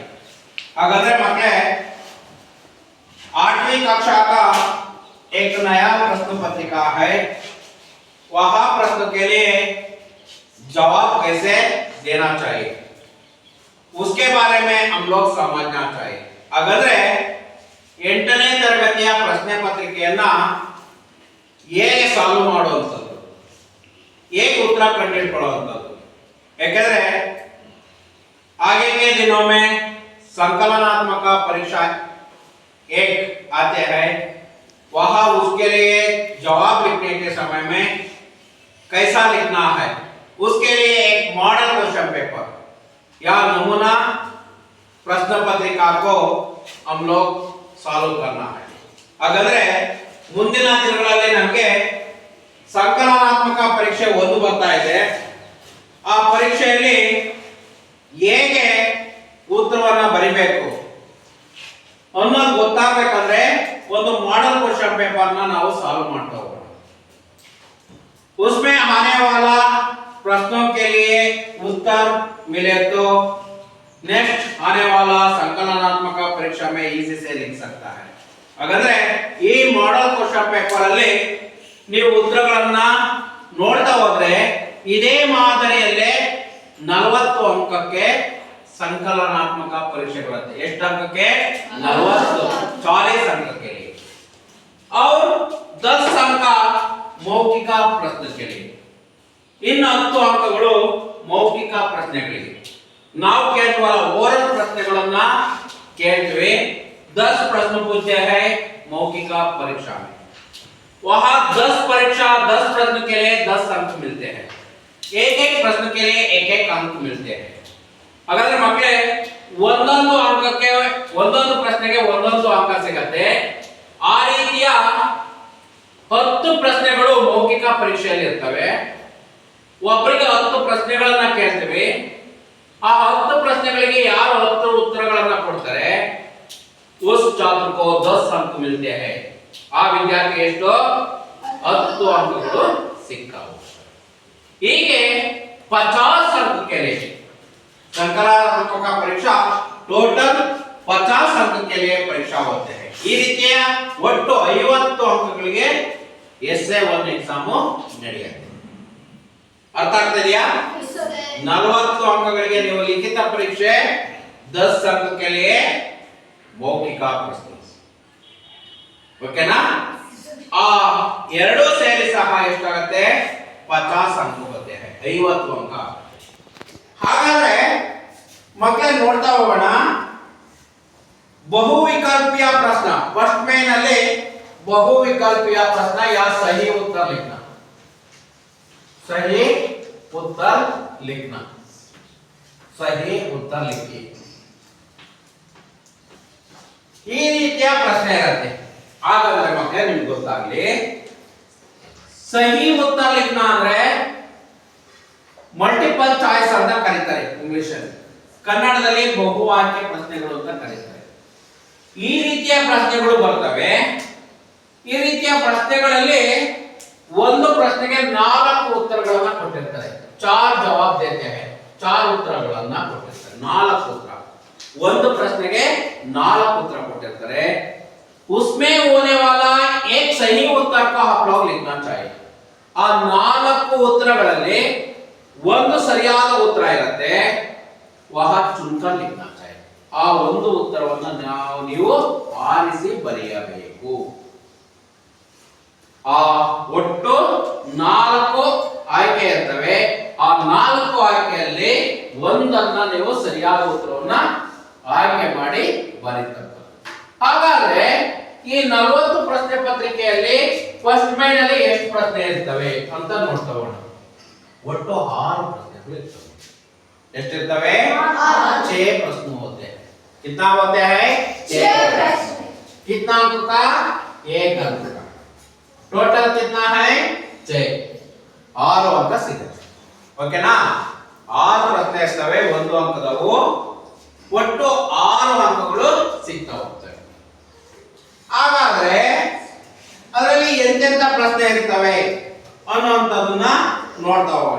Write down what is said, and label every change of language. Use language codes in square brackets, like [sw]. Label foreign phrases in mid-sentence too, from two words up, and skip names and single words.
[hi] अगर मकले 8वीं कक्षा का एक नया प्रश्न पत्रिका है, वह प्रश्न के लिए जवाब कैसे देना चाहिए उसके बारे में हम लोग समझना चाहिए। [kn] अगर 8ನೇ ತರಗತಿಯ ಪ್ರಶ್ನೆ ಪತ್ರಿಕೆಯನ್ನ ಹೇಗೆ ಸಾಲ್ವ್ ಮಾಡುವಂಥದ್ದು, ಹೇಗೆ ಉತ್ತರ ಕಂಡುಹಿಡಿಕೊಳ್ಳುವಂಥದ್ದು, ಯಾಕಂದ್ರೆ [hi] आगे के दिनों में संकलनात्मक परीक्षा एक आते हैं, वहां उसके लिए जवाब लिखने के समय में कैसा लिखना है उसके लिए एक [en] model question paper [hi] या नमूना प्रश्न पत्रिका को हम लोग ಸಾಲ್ವ್ करना है। [kn] ಹಾಗಾದ್ರೆ ಮುಂದಿನ ದಿನಗಳಲ್ಲಿ ನಮಗೆ ಸಂಕಲನಾತ್ಮಕ ಪರೀಕ್ಷೆ 1 ಬರ್ತಾ ಇದೆ। ಆ ಪರೀಕ್ಷೆಯಲ್ಲಿ ಹೇಗೆ ಉತ್ತರವನ್ನ ಬರಿಬೇಕು ಅನ್ನೋದು ಗೊತ್ತಾಗಬೇಕಂದ್ರೆ ಒಂದು [en] model question paper [kn] ना ನಾವು ಸಾಲ್ವ್ ಮಾಡ್ತಾ ಹೋಗೋಣ। [hi] उसमें आने वाला प्रश्नों के लिए उत्तर मिले तो नेक्स्ट आने वाला संकलनात्मक परीक्षा में इजी से लिख सकता है। [kn] ಹಾಗಾದ್ರೆ ಈ [en] model question paper [kn] ಅಲ್ಲಿ ನೀವು ಉತ್ತರಗಳನ್ನ ನೋಡ್ತಾ ಹೋದ್ರೆ ಇದೇ ಮಾದರಿಯಲ್ಲೇ 40 ಅಂಕಕ್ಕೆ ಸಂಕಲನಾತ್ಮಕ ಪರೀಕ್ಷೆ ಬರುತ್ತೆ। ಎಷ್ಟು ಅಂಕಕ್ಕೆ? [hi] 40, 40 अंक के लिए और 10 अंक मौखिक प्रश्न के लिए। [kn] इन 10 अंकಗಳು ಮೌಖಿಕ ಪ್ರಶ್ನೆಗಳಿಗೆ ನಾವು ಕೇಳುವ ಓರಲ್ ಪ್ರಶ್ನೆಗಳನ್ನ ಕೇಳ್ತೀವಿ। [hi] 10 प्रश्न पूछते हैं मौखिक परीक्षा में, वहां 10 प्रश्न के लिए 10 अंक मिलते हैं। एक प्रश्न के लिए एक अंक मिलते हैं। [kn] ಹಾಗಾದ್ರೆ ಮಕ್ಕಳೇ ಒಂದೊಂದು ಅಂಕಕ್ಕೆ ಒಂದೊಂದು ಪ್ರಶ್ನೆಗೆ ಒಂದೊಂದು ಅಂಕ ಸಿಗುತ್ತೆ। ಆ ರೀತಿಯ 10 ಪ್ರಶ್ನೆಗಳು ಮೌಖಿಕ ಪರೀಕ್ಷೆಯಲ್ಲಿ ಇರ್ತವೆ। ಒಬ್ಬರಿಗೆ 10 ಪ್ರಶ್ನೆಗಳನ್ನ ಕೇಳ್ತೀವಿ। ಆ 10 ಪ್ರಶ್ನೆಗಳಿಗೆ ಯಾರು 10 ಉತ್ತರಗಳನ್ನ ಕೊಡ್ತಾರೆ [hi] उस छात्र को 10 अंक मिलते हैं। [kn] ಆ ವಿದ್ಯಾರ್ಥಿಗೆ ಎಷ್ಟು? 10 ಅಂಕಗಳು ಸಿಕ್ಕವು। [hi] ಹೀಗೆ 50 अंक के लिए संकलनात्मक परीक्षा टोटल 50 अंक के लिए परीक्षा होते हैं। [kn] ಈ ರೀತಿಯ ಒಟ್ಟು 50 ಅಂಕಗಳಿಗೆ SA1 ಎಕ್ಸಾಮ್ ನಡೆಯುತ್ತೆ। ಅರ್ಥ ಆಗ್ತಿದೆಯಾ? 40 अंकಗಳಿಗೆ ನೀವು ಲಿಖಿತ ಪರೀಕ್ಷೆ, [hi] 10 अंक के लिए मौखिक प्रश्न, [kn] ಓಕೆನಾ? ಆ ಎರಡು ಸೇರಿ ಸಹ ಎಷ್ಟಾಗುತ್ತೆ? 50 अंक ಬರುತ್ತೆ, 50 अंक। ಹಾಗಾದ್ರೆ ಮಕ್ಕಳೇ ನೋಡ್ತಾ ಹೋಗೋಣ। ಬಹುವಿಕಲ್ಪೀಯ ಪ್ರಶ್ನ [hi] फर्स्ट में [kn] ನಲ್ಲಿ ಬಹುವಿಕಲ್ಪೀಯ ಪ್ರಶ್ನ [hi] या सही उत्तर लिखना, सही उत्तर लिखना, सही उत्तर लिखिए। [kn] ಈ ರೀತಿಯ ಪ್ರಶ್ನೆ ಇರುತ್ತೆ। ಹಾಗಾದ್ರೆ ಮಕ್ಕಳೇ ನಿಮಗೆ ಗೊತ್ತಾಗ್ಲಿ, [hi] सही उत्तर लिखना [kn] ಅಂದ್ರೆ [en] multiple choice [kn] ಅಂತ ಕರೀತಾರೆ ಇಂಗ್ಲಿಷ್ ಅಲ್ಲಿ, ಕನ್ನಡದಲ್ಲಿ ಬಹು ಆಯ್ಕೆ ಪ್ರಶ್ನೆಗಳು ಅಂತ ಕರೀತಾರೆ। ಈ ರೀತಿಯ ಪ್ರಶ್ನೆಗಳು ಬರ್ತವೆ। ಈ ರೀತಿಯ ಪ್ರಶ್ನೆಗಳಲ್ಲಿ ಒಂದು ಪ್ರಶ್ನೆಗೆ 4 ಉತ್ತರಗಳನ್ನ ಕೊಟ್ಟಿರ್ತಾರೆ। [hi] 4 जवाब देते हैं, [kn] 4 ಉತ್ತರಗಳನ್ನ ಕೊಟ್ಟಿರ್ತಾರೆ, 4 ಉತ್ತರ। ಒಂದು ಪ್ರಶ್ನೆಗೆ 4 उत्तर ಕೊಟ್ಟಿರ್ತಾರೆ। [hi] उसमें होने वाला एक सही उत्तर को आप लोग लिखना चाहिए। [kn] ಆ 4 ಉತ್ತರಗಳಲ್ಲಿ ಒಂದು ಸರಿಯಾದ ಉತ್ತರ ಇರುತ್ತೆ, [hi] वह चुनकर लिखना चाहिए। [kn] ಆ ಒಂದು ಉತ್ತರವನ್ನು ನೀವು ಆರಿಸಿ ಬರೆಯಬೇಕು। ಆ ಒಟ್ಟು 4 ಆಯ್ಕೆ ಇರ್ತವೆ। ಆ 4 ಆಯ್ಕೆಯಲ್ಲಿ ಒಂದನ್ನ ನೀವು ಸರಿಯಾದ ಉತ್ತರವನ್ನ ಆಯ್ಕೆ ಮಾಡಿ ಬರೀತಕ್ಕಂಥದ್ದು। ಹಾಗಾದ್ರೆ ಈ 40 ಪ್ರಶ್ನೆ ಪತ್ರಿಕೆಯಲ್ಲಿ ಫಸ್ಟ್ ಮೈನ್ ಅಲ್ಲಿ ಎಷ್ಟು ಪ್ರಶ್ನೆ ಇರ್ತವೆ ಅಂತ ನೋಡ್ತಾ ಹೋಗೋಣ। ಒಟ್ಟು 6 ಪ್ರಶ್ನೆಗಳು ಇರ್ತವೆ। ಎಷ್ಟಿರ್ತವೆ? [hi] 6 प्रश्न होते हैं। कितना होते हैं? 6 प्रश्न। कितना अंक का? 1 अंक का। टोटल कितना है? 6। 6 अंक [kn] ಸಿಗುತ್ತೆ, ಓಕೆನಾ? 6 ಪ್ರಶ್ನೆ ಇರ್ತವೆ, 1 ಅಂಕದವು, ಒಟ್ಟು 6 ಅಂಕಗಳು ಸಿಗ್ತಾ ಹೋಗ್ತವೆ। ಹಾಗಾದ್ರೆ ಎಂತೆಂತ ಪ್ರಶ್ನೆ ಇರ್ತವೆ ಅನ್ನುವಂಥದ್ದನ್ನ ನೋಡ್ತಾ ಹೋಗೋಣ.